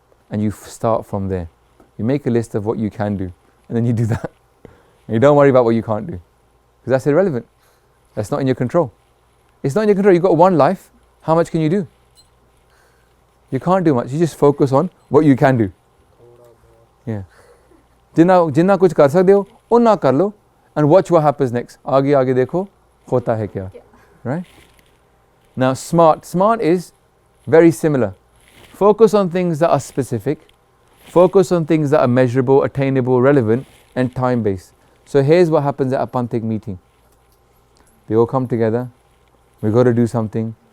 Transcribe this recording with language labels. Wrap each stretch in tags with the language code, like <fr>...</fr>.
<en>And you start from there. You make a list of what you can do, and then you do that. And you don't worry about what you can't do, because that's irrelevant. That's not in your control. It's not in your control. You've got one life. How much can you do? You can't do much. You just focus on what you can do. Yeah.</en> <pa>जिन्ना कुछ कर सकते हो उन्ना कर लो,</pa> <en>and watch what happens next.</en> <hi>आगे आगे देखो होता है क्या. Right?</hi> <en>Now smart is very similar. Focus on things that are specific. Focus on things that are measurable, attainable, relevant, and time-based. So here's what happens at a Panthic meeting. They all come together. We've got to do something.</en>